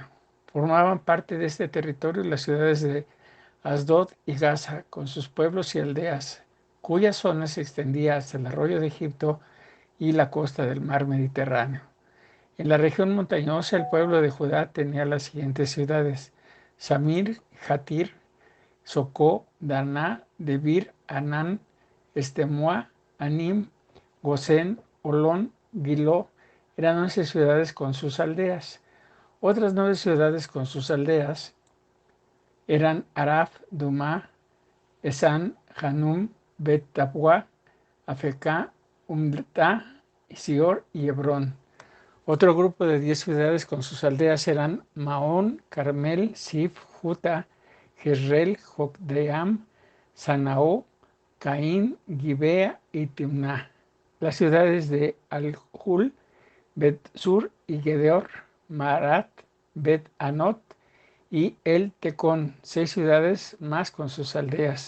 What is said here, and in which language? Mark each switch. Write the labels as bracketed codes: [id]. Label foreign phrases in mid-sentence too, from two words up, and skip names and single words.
[es] Formaban parte de este territorio las ciudades de Asdod y Gaza, con sus pueblos y aldeas, cuya zona se extendía hasta el arroyo de Egipto y la costa del mar Mediterráneo. En la región montañosa, el pueblo de Judá tenía las siguientes ciudades: Samir, Jatir, Socó, Daná, Debir, Anán, Estemoa, Anim, Gosén, Olón, Giló. Eran 11 ciudades con sus aldeas. Otras 9 ciudades con sus aldeas eran Araf, Dumá, Esán, Hanum, Bet Tapua, Afecá, Umtá, Sior y Hebrón. Otro grupo de 10 ciudades con sus aldeas eran Maón, Carmel, Sif, Juta, Jezreel, Jocdeam, Sanaó, Caín, Gibea y Timná. Las ciudades de Al-Hul, Bet-Sur y Gedeor, Marat, Bet-Anot y El Tecón, 6 ciudades más con sus aldeas.